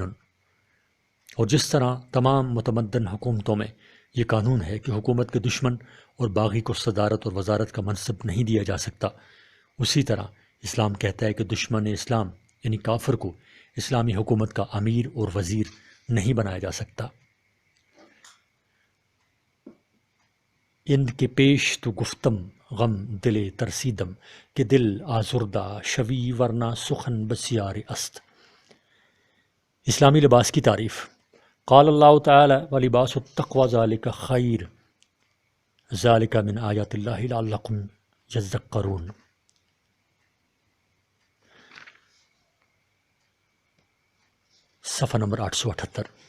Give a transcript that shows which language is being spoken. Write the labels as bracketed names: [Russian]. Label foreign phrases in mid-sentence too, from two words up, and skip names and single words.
[Urdu] اور جس طرح تمام متمدن حکومتوں میں یہ قانون ہے کہ حکومت کے دشمن اور باغی کو صدارت اور وزارت کا منصب نہیں دیا جا سکتا، اسی طرح اسلام کہتا ہے کہ دشمن اسلام یعنی کافر کو اسلامی حکومت کا امیر اور وزیر نہیں بنایا جا سکتا۔ [Persian] اند کے پیش تو گفتم غم دل ترسیدم کہ دل آزردہ شوی ورنہ سخن بسیار است۔ [Urdu] اسلامی لباس کی تعریف۔ [Arabic] قال اللہ تعالی ولباس التقوی ذالک خیر ذالک من آیات اللہ لعلکم یذکرون۔ [Urdu] صفحہ نمبر 878۔